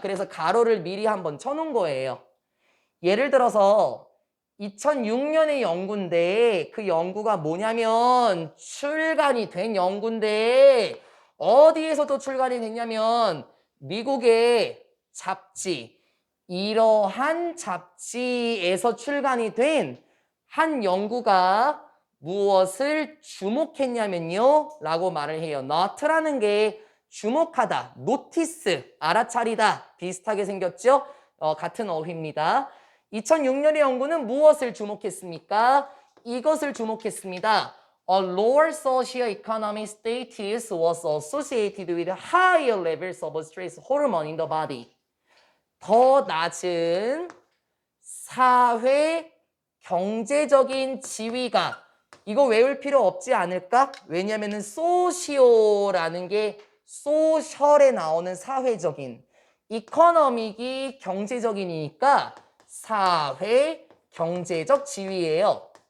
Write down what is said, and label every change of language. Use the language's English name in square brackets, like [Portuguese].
[Korean] 그래서 가로를 미리 한번 쳐놓은 거예요. 예를 들어서 2006년의 연구인데 그 연구가 뭐냐면 출간이 된 연구인데 어디에서도 출간이 됐냐면 미국의 잡지, 이러한 잡지에서 출간이 된 한 연구가 무엇을 주목했냐면요 라고 말을 해요. not라는 게 주목하다, notice, 알아차리다 비슷하게 생겼죠? 같은 어휘입니다. 2006년의 연구는 무엇을 주목했습니까? 이것을 주목했습니다. [English] A lower socio-economic status was associated with higher levels of stress hormone in the body. [Korean] 더 낮은 사회 경제적인 지위가 이거 외울 필요 없지 않을까? 왜냐면은 소시오라는 게 소셜에 나오는 사회적인 이코노믹이 경제적이니까 사회 경제적 지위예요.